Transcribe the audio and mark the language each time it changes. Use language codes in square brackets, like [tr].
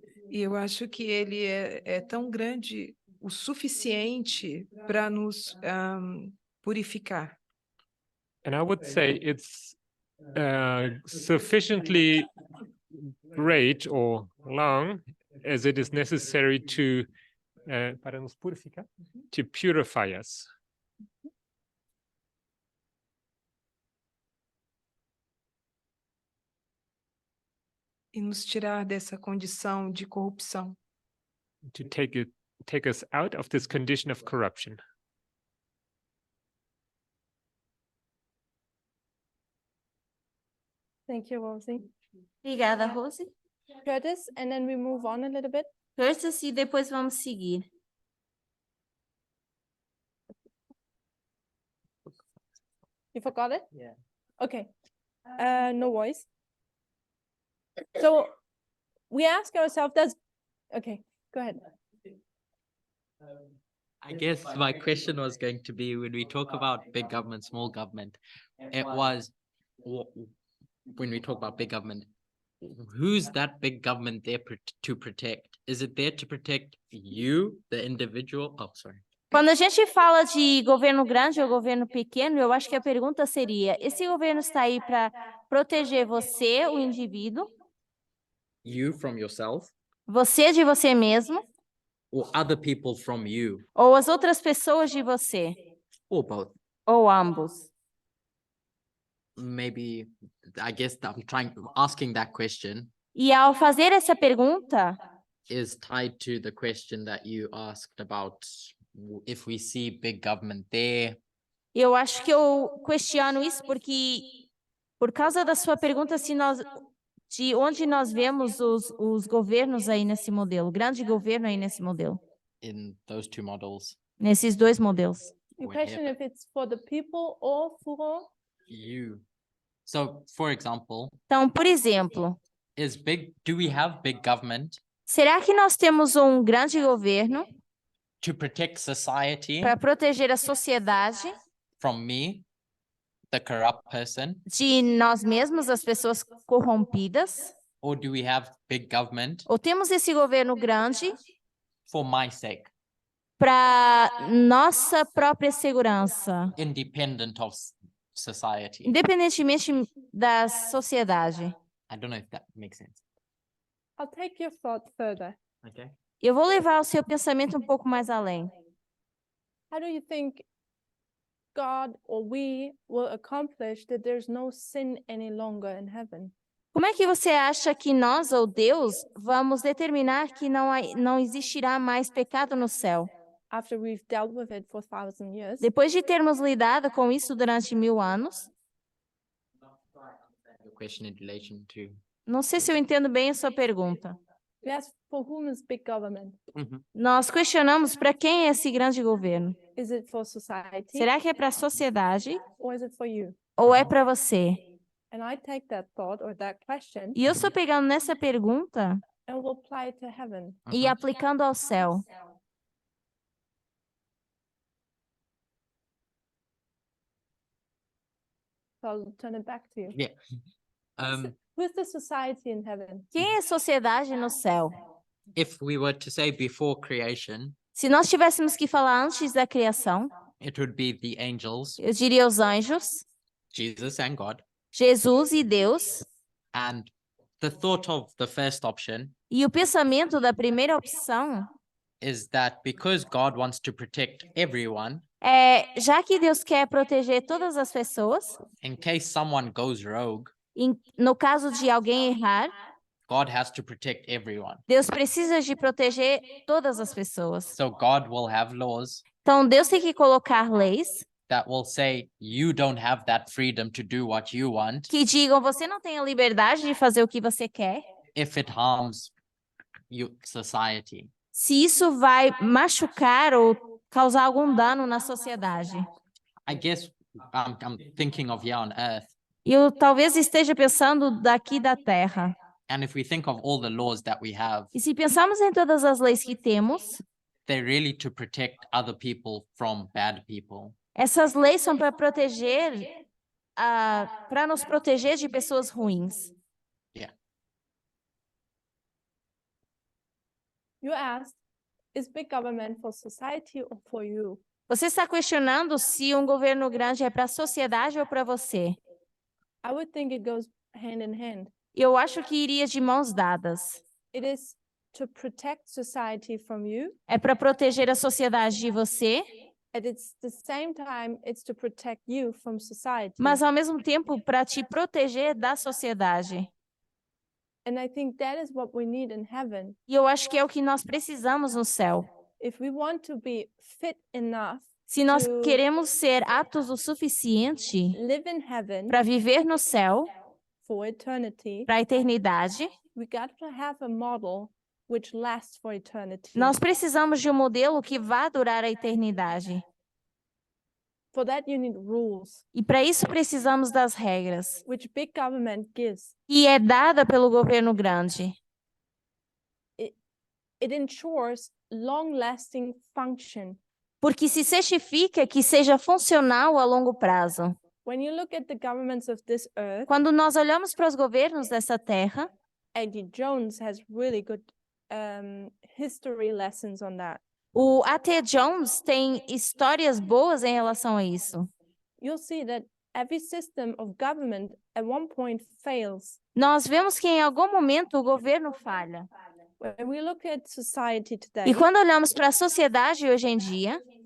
[pt] E eu acho que ele é tão grande o suficiente para nos purificar. [en] And I would say it's sufficiently great or long as it is necessary [pt] para nos purificar, [en] to purify us. [pt] E nos tirar dessa condição de corrupção. [en] To take us out of this condition of corruption. Thank you, Rosie. [pt] Obrigada, Rose. [en] Curtis, and then we move on a little bit. [pt] Curtis, e depois vamos seguir. [en] You forgot it? Yeah. Okay. No worries. So we ask ourselves, okay, go ahead. I guess my question was going to be, when we talk about big government, small government, it was when we talk about big government, who's that big government there to protect? Is it there to protect you, the individual? Oh, sorry. [pt] Quando a gente fala de governo grande ou governo pequeno, eu acho que a pergunta seria: esse governo está aí para proteger você, o indivíduo? [en] You from yourself? [pt] Você de você mesmo? [en] Or other people from you? [pt] Ou as outras pessoas de você? [en] Or both? [pt] Ou ambos? [en] Maybe, I guess asking that question [pt] E ao fazer essa pergunta, [en] is tied to the question that you asked about if we see big government there. [pt] eu acho que eu questiono isso porque, por causa da sua pergunta, de onde nós vemos os governos aí nesse modelo, o grande governo aí nesse modelo, [en] In those two models. [pt] nesses dois modelos. [en] You Whatever. question if it's for the people or for You. So, for example, [pt] Então, por exemplo, [en] do we have big government [pt] será que nós temos um grande governo [en] to protect society [pt] para proteger a sociedade [en] from me, the corrupt person? [pt] de nós mesmos, as pessoas corrompidas? [en] Or do we have big government [pt] Ou temos esse governo grande [en] for my sake, [pt] para nossa própria segurança, [en] independent of society? [pt] independentemente da sociedade? [en] I don't know if that makes sense. I'll take your thought further. Okay. [pt] Eu vou levar o seu pensamento um pouco mais além. [en] How do you think God or we will accomplish that there's no sin any longer in heaven? [pt] Como é que você acha que nós ou Deus vamos determinar que não existirá mais pecado no céu? [en] after we've dealt with it for 1,000 years? [pt] Depois de termos lidado com isso durante 1000 anos, [en] Your question in relation to. [pt] não sei se eu entendo bem a sua pergunta. [en] We ask for whom is big government? [pt] Nós questionamos para quem é esse grande governo. [en] Is it for society [pt] Será que é para a sociedade [en] or is it for you? [pt] ou é para você? [en] And I take that thought or that question [pt] E eu estou pegando nessa pergunta [en] and will apply it to heaven. [pt] e aplicando ao céu. [en] So I'll turn it back to you. Yeah. Who's the society in heaven? [pt] Quem é sociedade no céu? [en] If we were to say before creation, [pt] Se nós tivéssemos que falar antes da criação, [en] it would be the angels, [pt] eu diria os anjos, [en] Jesus and God. [pt] Jesus e Deus. [en] And the thought of the first option [pt] E o pensamento da primeira opção [en] is that because God wants to protect everyone, [pt] é, já que Deus quer proteger todas as pessoas, [en] in case someone goes rogue, [pt] no caso de alguém errar, [en] God has to protect everyone. [pt] Deus precisa de proteger todas as pessoas. [en] So God will have laws [pt] Então, Deus tem que colocar leis [en] that will say you don't have that freedom to do what you want [pt] que digam você não tem a liberdade de fazer o que você quer, [en] if it harms society. [pt] se isso vai machucar ou causar algum dano na sociedade. [en] I guess I'm thinking of here on earth. [pt] E eu talvez esteja pensando daqui da Terra. [en] And if we think of all the laws that we have, [pt] E se pensarmos em todas as leis que temos, [en] they're really to protect other people from bad people. [pt] essas leis são para proteger, para nos proteger de pessoas ruins. [en] You asked, is big government for society or for you? [pt] Você está questionando se um governo grande é para a sociedade ou para você? [en] I would think it goes hand in hand. [pt] Eu acho que iria de mãos dadas. [en] It is to protect society from you. [pt] É para proteger a sociedade de você, [en] And it's the same time, it's to protect you from society. [pt] mas ao mesmo tempo para te proteger da sociedade. [en] And I think that is what we need in heaven. [pt] E eu acho que é o que nós precisamos no céu. [en] If we want to be fit enough [pt] Se nós [en] to [pt] queremos ser aptos o suficiente [en] live in heaven [pt] para viver no céu, [en] for eternity, [pt] para a eternidade, [en] we got to have a model which lasts for eternity. [pt] nós precisamos de um modelo que vá durar a eternidade. [en] For that you need rules, [pt] E para isso precisamos das regras, [en] which big government gives. [pt] que é dada pelo governo grande. [en] It ensures long-lasting function. [pt] Porque se certifica que seja funcional a longo prazo. [en] When you look at the governments of this earth, [pt] Quando nós olhamos para os governos dessa terra, [en] A.D. Jones has really good history lessons on that. [pt] o A.T. Jones tem histórias boas em relação a isso. You'll see that every system of government at one point fails. Nós vemos que em algum momento o governo falha. When we look at society today, E quando olhamos para a sociedade hoje em dia,